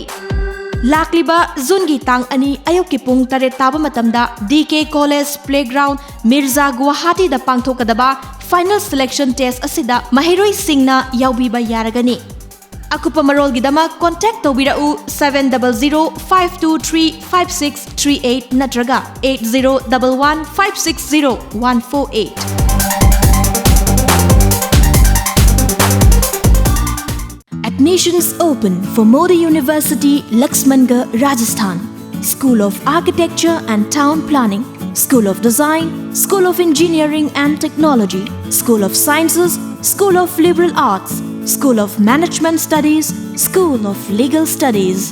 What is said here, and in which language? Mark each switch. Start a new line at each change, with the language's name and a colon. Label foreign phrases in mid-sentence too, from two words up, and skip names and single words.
Manipuri: Lakliba Zungi Tang Ani Ayoki Pung Tare Taba Matamda DK College Playground Mirza Guwahati da Pangthokadaba
English: Final Selection Test
Manipuri: Asida Mahiroi Singna Yaubiba Yaragani. Akupa Marol Gidama contact Tobirau 700-523-5638 Natraga 8011-560-148.
English: Admissions open for Modi University, Laxmangarh, Rajasthan. School of Architecture and Town Planning, School of Design, School of Engineering and Technology, School of Sciences, School of Liberal Arts, School of Management Studies, School of Legal Studies.